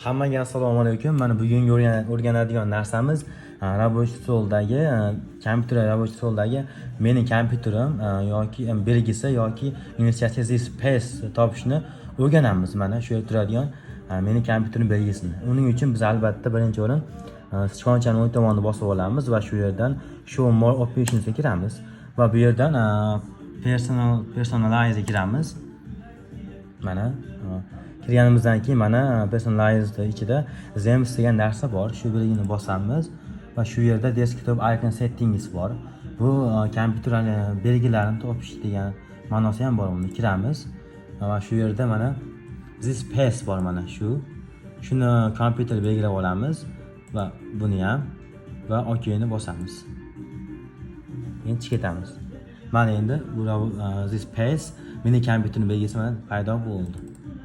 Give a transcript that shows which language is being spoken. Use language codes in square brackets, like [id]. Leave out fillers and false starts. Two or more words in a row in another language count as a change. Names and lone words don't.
[uz] Hammaga assalomu alaykum. Mana bugungi o'rganadigan narsamiz [ru] rабочий stoldagi [uz] kompyuter [ru] rабочий stoldagi [uz] mening kompyuterim yoki belgisi yoki [en] initiative space [uz] topishni o'rganamiz. Mana shu yerda turadigan mening kompyuterim belgisini. Uning uchun biz albatta birinchi o'rin sichqonchaning o'ng tomonini bosib olamiz va shu yerdan [en] show more options [uz] ga kiramiz va bu yerdan personalize ga kiramiz. Mana kirganimizdan keyin mana personalized ichida Zems degan narsa bor. Shu belgini bosamiz va shu yerda [en] desktop icon settings [uz] bor. Bu kompyuter belgilarini topish degan ma'nosi ham bor. Uni kiramiz va shu yerda mana [en] this space [uz] bor, mana shuni kompyuter belgilab olamiz va buni ham va OK'ni bosamiz. Endi chiqib ketamiz. Mana endi bu [en] this space [uz] mening kompyuterning belgisi mana paydo bo'ldi.